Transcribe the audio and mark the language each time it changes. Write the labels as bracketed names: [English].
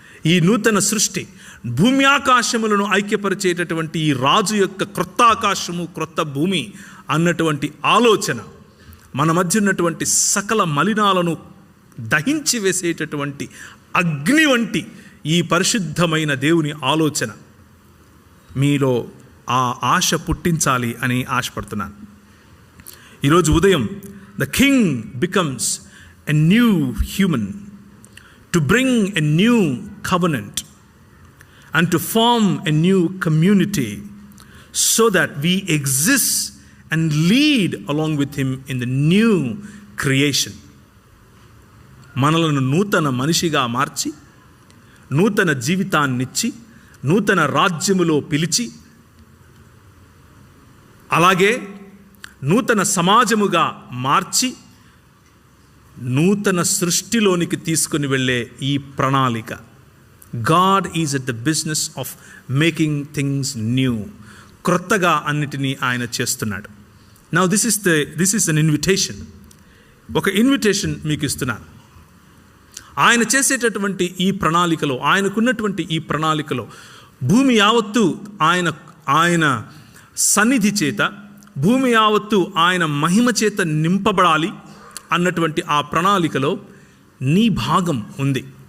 [Telugu] ఈ నూతన సృష్టి భూమి ఆకాశములను ఐక్యపరిచేటటువంటి ఈ రాజు యొక్క క్రొత్త ఆకాశము క్రొత్త భూమి అన్నటువంటి ఆలోచన, మన మధ్య ఉన్నటువంటి సకల మలినాలను దహించి వేసేటటువంటి అగ్ని వంటి ఈ పరిశుద్ధమైన దేవుని ఆలోచన మీలో ఆ ఆశ పుట్టించాలి అని ఆశపడుతున్నాను. [English] ఈరోజు ఉదయం the king becomes a new human to bring a new covenant and to form a new community so that we exist and lead along with him in the new creation. [Telugu] మనలను నూతన మనిషిగా మార్చి, నూతన జీవితాన్నిచ్చి, నూతన రాజ్యములో పిలిచి, అలాగే నూతన సమాజముగా మార్చి, నూతన సృష్టిలోనికి తీసుకుని వెళ్ళే ఈ ప్రణాళిక. [English] God is at the business of making things new. [Telugu] క్రొత్తగా అన్నిటినీ ఆయన చేస్తున్నాడు. [English] Now this is an invitation. [Telugu] ఒక ఇన్విటేషన్ మీకు ఇస్తున్నాను. ఆయన చేసేటటువంటి ఈ ప్రణాళికలో, ఆయనకున్నటువంటి ఈ ప్రణాళికలో భూమి యావత్తు ఆయన సన్నిధి చేత, భూమి యావత్తు ఆయన మహిమ చేత నింపబడాలి అన్నటువంటి ఆ ప్రణాళికలో నీ భాగం ఉంది.